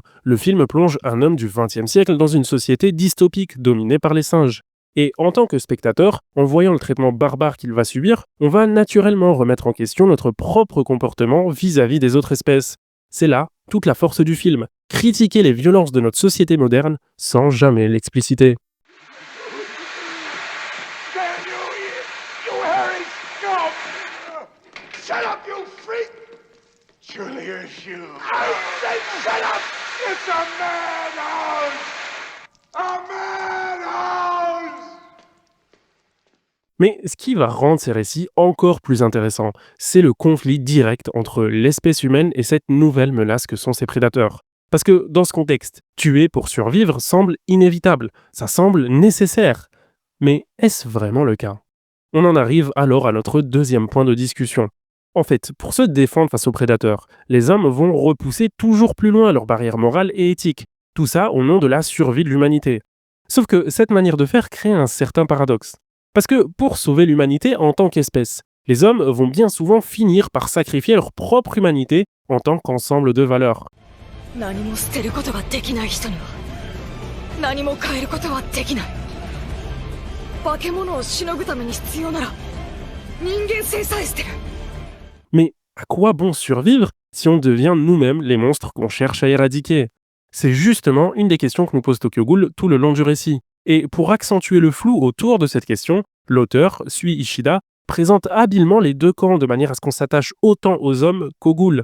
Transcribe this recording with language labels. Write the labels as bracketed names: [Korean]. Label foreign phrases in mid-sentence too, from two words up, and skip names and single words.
[French] Le film plonge un homme du XXe siècle dans une société dystopique dominée par les singes. Et en tant que spectateur, en voyant le traitement barbare qu'il va subir, on va naturellement remettre en question notre propre comportement vis-à-vis des autres espèces. C'est là toute la force du film, critiquer les violences de notre société moderne sans jamais l'expliciter. [English] Damn you, you hairy scum! Shut up, you freak! Julius, you... I said shut up! It's a madhouse! A madhouse! [French] Mais ce qui va rendre ces récits encore plus intéressants, c'est le conflit direct entre l'espèce humaine et cette nouvelle menace que sont ces prédateurs. Parce que dans ce contexte, tuer pour survivre semble inévitable, ça semble nécessaire. Mais est-ce vraiment le cas? On en arrive alors à notre deuxième point de discussion. En fait, pour se défendre face aux prédateurs, les hommes vont repousser toujours plus loin leurs barrières morales et éthiques. Tout ça au nom de la survie de l'humanité. Sauf que cette manière de faire crée un certain paradoxe. Parce que pour sauver l'humanité en tant qu'espèce, les hommes vont bien souvent finir par sacrifier leur propre humanité en tant qu'ensemble de valeurs. [Japanese] 何も捨てることができない人には何も変えることはできない。化け物をしのぐために必要なら人間性さえ捨てる。 [French] Mais à quoi bon survivre si on devient nous-mêmes les monstres qu'on cherche à éradiquer? C'est justement une des questions que nous pose Tokyo Ghoul tout le long du récit. Et pour accentuer le flou autour de cette question, l'auteur, Sui Ishida, présente habilement les deux camps de manière à ce qu'on s'attache autant aux hommes qu'aux ghouls.